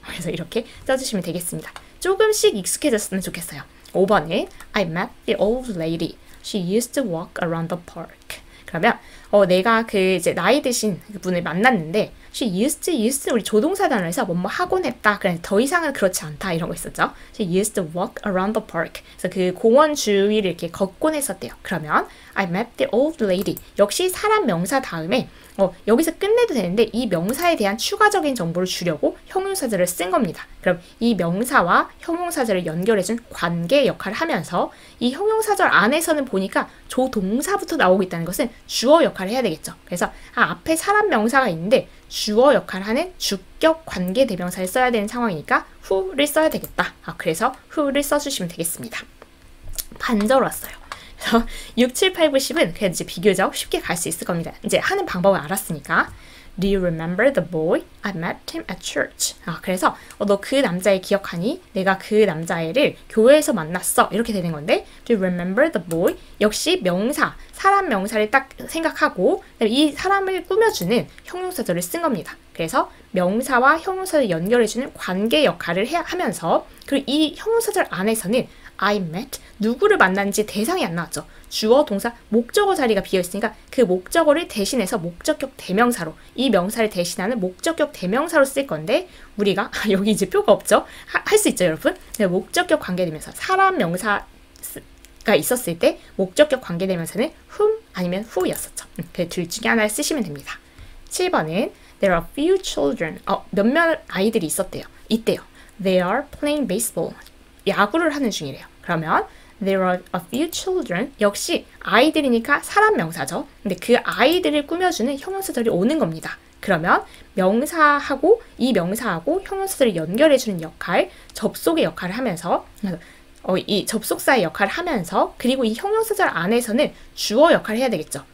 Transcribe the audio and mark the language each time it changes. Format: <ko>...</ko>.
<ko>그래서 이렇게 써주시면 되겠습니다. 조금씩 익숙해졌으면 좋겠어요. 5번에</ko> <en>I met the old lady. She used to walk around the park.</en> <ko>그러면 내가 이제 나이 드신 분을 만났는데</ko> <en>she used</en> <ko>우리 조동사 단어에서 뭐뭐 하곤 했다. 그래 더 이상은 그렇지 않다 이런 거 있었죠.</ko> <en>She used to walk around the park.</en> <ko>그래서 그 공원 주위를 이렇게 걷곤 했었대요. 그러면</ko> <en>I met the old lady.</en> <ko>역시 사람 명사 다음에 여기서 끝내도 되는데 이 명사에 대한 추가적인 정보를 주려고 형용사절을 쓴 겁니다. 그럼 이 명사와 형용사절을 연결해준 관계 역할을 하면서 이 형용사절 안에서는 보니까 조동사부터 나오고 있다는 것은 주어 역할을 해야 되겠죠. 그래서 앞에 사람 명사가 있는데 주어 역할을 하는 주격 관계 대명사를 써야 되는 상황이니까 who를 써야 되겠다. 그래서 who를 써주시면 되겠습니다. 반절 왔어요. 그래서 6, 7, 8, 9, 10은 그냥 이제 비교적 쉽게 갈 수 있을 겁니다. 이제 하는 방법을 알았으니까.</ko> <en>Do you remember the boy? I met him at church.</en> <ko>그래서 너 그 남자애 기억하니? 내가 그 남자애를 교회에서 만났어. 이렇게 되는 건데</ko> <en>Do you remember the boy?</en> <ko>역시 명사, 사람 명사를 딱 생각하고 이 사람을 꾸며주는 형용사절을 쓴 겁니다. 그래서 명사와 형용사를 연결해주는 관계 역할을 하면서 그리고 이 형용사절 안에서는</ko> <en>I met</en> <ko>누구를 만났는지 대상이 안 나왔죠. 주어, 동사, 목적어 자리가 비어있으니까 그 목적어를 대신해서 목적격 대명사로 이 명사를 대신하는 목적격 대명사로 쓸 건데 우리가 여기 이제 표가 없죠. 할 수 있죠 여러분. 목적격 관계대명사 사람 명사가 있었을 때 목적격 관계대명사는 whom 아니면 who였었죠. 그 둘 중에 하나를 쓰시면 됩니다. 7번은</ko> <en>There are few children.</en> <ko>몇몇 아이들이 있대요.</ko> <en>They are playing baseball.</en> <ko>야구를 하는 중이래요. 그러면</ko> <en>There are a few children.</en> <ko>역시 아이들이니까 사람 명사죠. 근데 그 아이들을 꾸며주는 형용사절이 오는 겁니다. 그러면 명사하고 이 명사하고 형용사절을 연결해주는 역할, 접속의 역할을 하면서 이 접속사의 역할을 하면서 그리고 이 형용사절 안에서는 주어 역할을 해야 되겠죠.</ko>